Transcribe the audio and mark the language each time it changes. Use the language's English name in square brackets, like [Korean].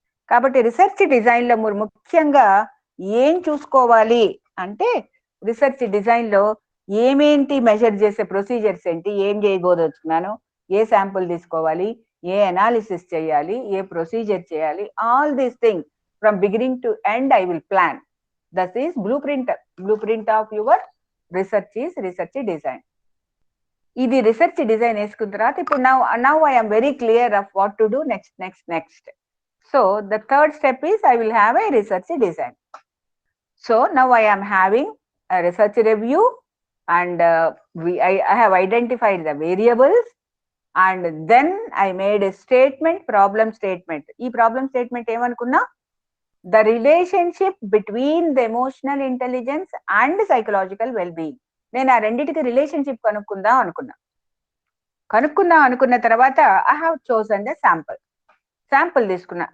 [Telugu] కాబట్టి రీసెర్చ్ డిజైన్లో మీరు ముఖ్యంగా ఏం చూసుకోవాలి అంటే, రీసెర్చ్ డిజైన్లో ఏమేంటి మెజర్ చేసే ప్రొసీజర్స్ ఏంటి, ఏం చేయబోదొచ్చుకున్నాను, ఏ శాంపుల్ తీసుకోవాలి, ఏ అనాలిసిస్ చేయాలి, ఏ ప్రొసీజర్ చేయాలి, [English] All these things from beginning to end I will plan. That is blue print of your research is research design. [Telugu] ఇది రీసెర్చ్ డిజైన్ వేసుకున్న తర్వాత ఇప్పుడు [English] Now I am very clear of what to do next. So the third step is I will have a research design. So now I am having a research review and I have identified the variables and then I made a statement, problem statement. [Telugu] ఈ problem statement ఏమనుకున్నా, [English] The relationship between the emotional intelligence and psychological wellbeing. [Telugu] నేను ఆ రెండింటికి relationship కనుక్కుందాం అనుకున్న తర్వాత [English] I have chosen the sample [Telugu] తీసుకున్నా.